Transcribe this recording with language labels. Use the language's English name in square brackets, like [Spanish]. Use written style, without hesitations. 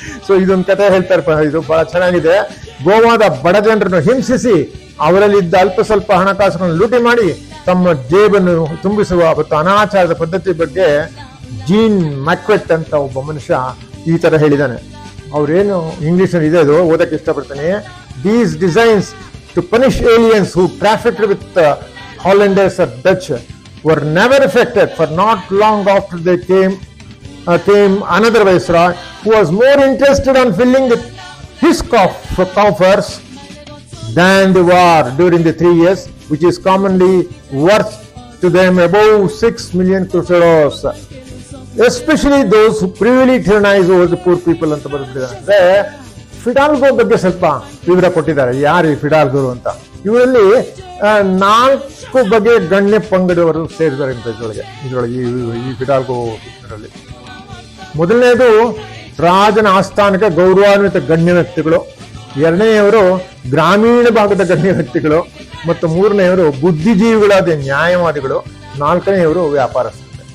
[Kannada] So ಇದೊಂದು ಕಥೆ ಹೇಳ್ತಾರೆ, ಇದು ಬಹಳ ಚೆನ್ನಾಗಿದೆ. ಗೋವಾದ ಬಡ ಜನರನ್ನು ಹಿಂಸಿಸಿ ಅವರಲ್ಲಿದ್ದ ಅಲ್ಪ ಸ್ವಲ್ಪ ಹಣಕಾಸುಗಳನ್ನು ಲೂಟಿ ಮಾಡಿ ತಮ್ಮ ಜೇಬನ್ನು ತುಂಬಿಸುವ ಮತ್ತು ಅನಾಚಾರದ ಪದ್ಧತಿ ಬಗ್ಗೆ ಜೀನ್ ಮ್ಯಾಕ್ವೆಟ್ ಅಂತ ಒಬ್ಬ ಮನುಷ್ಯ ಈ ತರ ಹೇಳಿದ್ದಾನೆ. ಅವ್ರೇನು ಇಂಗ್ಲಿಷ್ ಇದೆ, ಅದು ಓದಕ್ಕೆ ಇಷ್ಟಪಡ್ತಾನೆ. [English] these designs to punish aliens who trafficked with Hollanders or Dutch were never effected, for not long after they came another viceroy who was more interested on filling his coffers than the war during the 3 years, which is commonly worth to them above 6 million crusaders, especially those who privily tyrannize over the poor people [Kannada] ಅಂತ ಬರೆದಿದ್ದಾರೆ. ಫಿಡಾಲ್ಗೋ ಬಗ್ಗೆ ಸ್ವಲ್ಪ ವಿವರ ಕೊಟ್ಟಿದ್ದಾರೆ, ಯಾರು ಈ ಫಿಡಾಲ್ಗೋ ಅಂತ. ಇವರಲ್ಲಿ 4 ಬಗೆಯ ಗಣ್ಯ ಪಂಗಡವರು ಸೇರಿದ್ದಾರೆ ಇದರೊಳಗೆ ಈ ಫಿಡಾಲ್ಗೋ ಇದರಲ್ಲಿ. ಮೊದಲನೇದು ರಾಜನ ಆಸ್ಥಾನಕ್ಕೆ ಗೌರವಾನ್ವಿತ ಗಣ್ಯ ವ್ಯಕ್ತಿಗಳು, ಎರಡನೆಯವರು ಗ್ರಾಮೀಣ ಭಾಗದ ಗಣ್ಯ ವ್ಯಕ್ತಿಗಳು, ಮತ್ತು ಮೂರನೆಯವರು ಬುದ್ಧಿಜೀವಿಗಳಾದ ನ್ಯಾಯವಾದಿಗಳು, ನಾಲ್ಕನೆಯವರು ವ್ಯಾಪಾರಸ್ಥರು.